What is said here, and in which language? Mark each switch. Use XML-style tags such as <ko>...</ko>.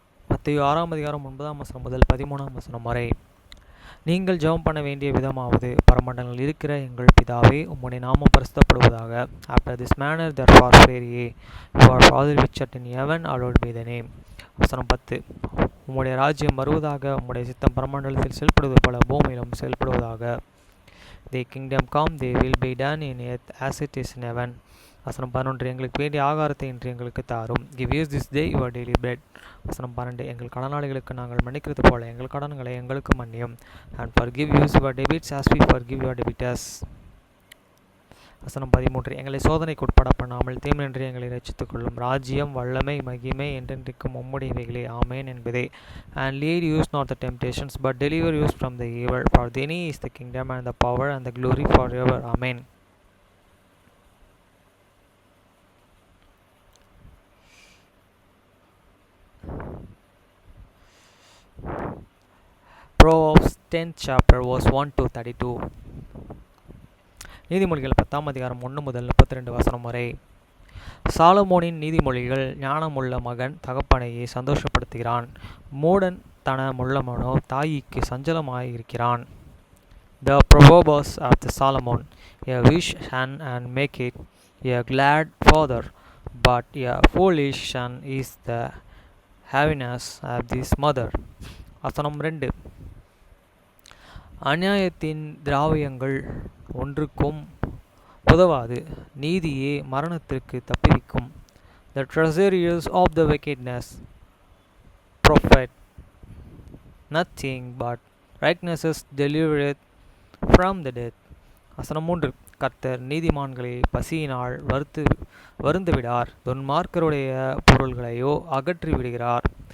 <ta>மத்தேயு 6:9 முதல் 13 வரை. நீங்கள் ஜெபம் பண்ண வேண்டிய விதமாவது, பரமண்டலங்களில் இருக்கிற எங்கள் பிதாவே, உம்முடைய நாமம் பரிசுத்தப்படுவதாக.</ta> <en>After this manner therefore pray ye, your Father which art in heaven, hallowed be thy name.</en> <ta>வசனம் 10. உம்முடைய ராஜ்யம் வருவதாக, உம்முடைய சித்தம் பரமண்டலத்தில் செயல்படுவது போல பூமியிலும் செயல்படுவதாக.</ta> <en>Thy kingdom come, thy will be done in earth as it is in heaven.</en> <ta>வசனம் 11. எங்களுக்கு வேண்டிய ஆகாரத்தை இன்று எங்களுக்கு தாரும்.</ta> <en>Give us this day your daily bread.</en> <ta>வசனம் 12. எங்கள் கடனாளிகளுக்கு நாங்கள் மன்னிக்கிறது போல எங்கள் கடன்களை எங்களுக்கு மன்னியும்.</ta> <en>And forgive us your debits as we forgive your debtors.</en> <ta>வசனம் 13. எங்களை சோதனைக்கு உட்பட பண்ணாமல் தீமையின்றி எங்களை ரட்சித்துக் கொள்ளும். ராஜ்யம், வல்லமை, மகிமை என்றென்றைக்கும் உம்முடையவைகளே. ஆமேன் என்பதே.</ta> <en>And lead us not the temptations, but deliver us from the evil. For thine is the kingdom and the power and the glory forever. Amen. Proverbs 10th chapter verse 1 to 32.</en> <ta>நீதிமொழிகள் 1 முதல் 32 வரை. சாலமோனின் நீதிமொழிகள். ஞானமுள்ள மகன் தகப்பனையே சந்தோஷப்படுத்துகிறான், மூடன் தனமுள்ளவனோ தாய்க்கு சஞ்சலமாயிருக்கிறான்.</ta> <en>The Proverbs of the Solomon. A wish son and make it a glad father, but a foolish son is the heaviness of his mother.</en> <ta>வசனம் 2. அநியாயத்தின் திராவியங்கள் ஒன்றுக்கும் உதவாது, நீதியே மரணத்திற்கு தப்புவிக்கும்.</ta> <en>The treasures of the wickedness profit nothing, but righteousness delivereth from the death.</en> <ta>வசனம் 3. கர்த்தர் நீதிமான்களை பசியினால் வருந்துவிடார், துன்மார்க்கருடைய பொருள்களையோ அகற்றி விடுகிறார்.</ta>